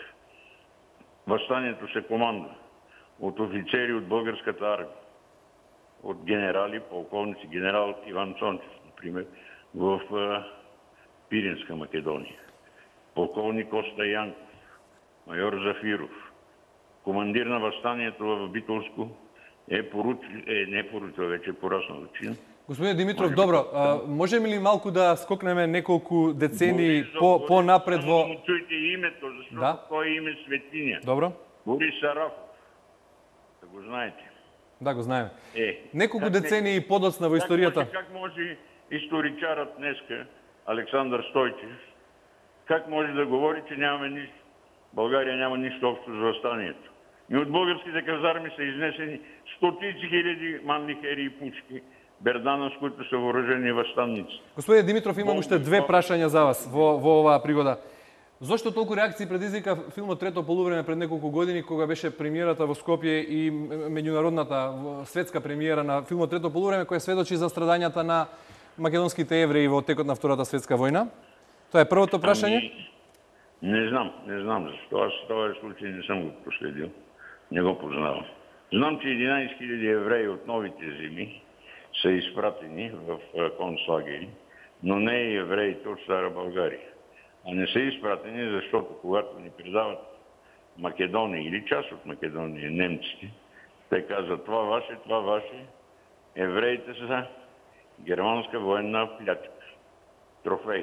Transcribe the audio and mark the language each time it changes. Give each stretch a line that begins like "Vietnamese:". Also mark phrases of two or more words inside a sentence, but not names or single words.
Bulgarian: Въстанието се командва от офицери от българската армия, от генерали, полковници, генерал Иван Цончев, например, в Пиринска Македония, полковник Коста Янков, майор Зафиров. Командир на въстанието в Битолско не поручил, вече пораснал чин.
Macedonian: Господин Димитров, добро, можеме ли малку да скокнеме неколку децении по-напред во...
Bulgarian: Само чуйте името, защото
Macedonian: тоа е
Bulgarian: име светиня.
Macedonian: Добро.
Bulgarian: Борис Сарафов. Да го знаете.
Macedonian: Да, го знаеме. Неколку децении подоцна во историјата.
Bulgarian: Как може историчарът днеска, Александър Стойчев, как може да говори, че нямаме нищо? България няма нищо общо с въстанието. И от българските казарми са изнесени стотици хиляди манни хери и пучки, Бердана, с които са въоръжени въстанници.
Macedonian: Господин Димитров, имам уште две прашања за вас во оваа пригода. Зошто толку реакции предизвика филмот Трето полувреме пред неколку години, кога беше премиерата во Скопје и меѓународната светска премиера на филмот Трето полувреме, која сведочи за страдањата на македонските евреи во текот на Втората светска војна? Тоа е првото прашање?
Bulgarian: Не знам защо. Аз този случай не съм го проследил. Не го познавам. Знам, че 11 000 евреи от новите земи са изпратени в концлагери, но не и евреите от Стара България. А не са изпратени, защото когато ни предават Македония или част от Македония, немците, те казват това ваше, евреите са германска военна плячка, трофей.